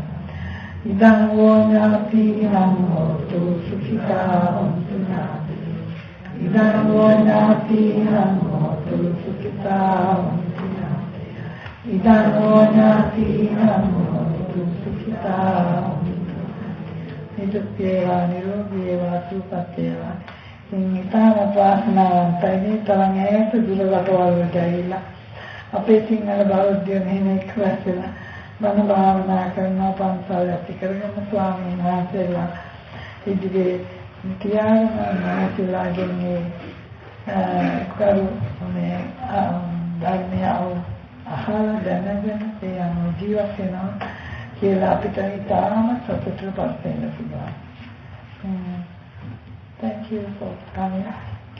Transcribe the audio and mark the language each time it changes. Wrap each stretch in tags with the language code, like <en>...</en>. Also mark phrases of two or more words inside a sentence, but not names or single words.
<pi>ඉදං වූ ඥාතිනං හෝතු සුඛිතා හොන්තු ඥාතිනෝ. ඉදං වූ ඥාතිනං හෝතු සුඛිතා හොන්තු ඥාතිනෝ. ඉදං වූ ඥාතිනං හෝතු සුඛිතා හොන්තු. නිදුක්ඛේවා නිරෝගීවා</pi> <si>සුවපත් වේවා. ඉතාම ප්‍රාර්ථනාවන්තයි තරම් ඈත දුර රටවල් වලට ඇවිල්ලා අපේ සිංහල බෞද්ධයෝ මෙහෙම එක්රැස් වෙලා බණ භාවනා කරනවා පන්සල් ඇති කරගෙන ස්වාමීන් වහන්සේලා ඉදිරියේ තියාගෙන මාසිලාගෙන කරුණේ ධර්මය අහලා දැනගෙන ඒ අනුව ජීවත් වෙනවා කියලා අපිට ඉතාම සතුටුපත් වෙන්න පුළුවන්.</si> <en>Thank you for coming.</en>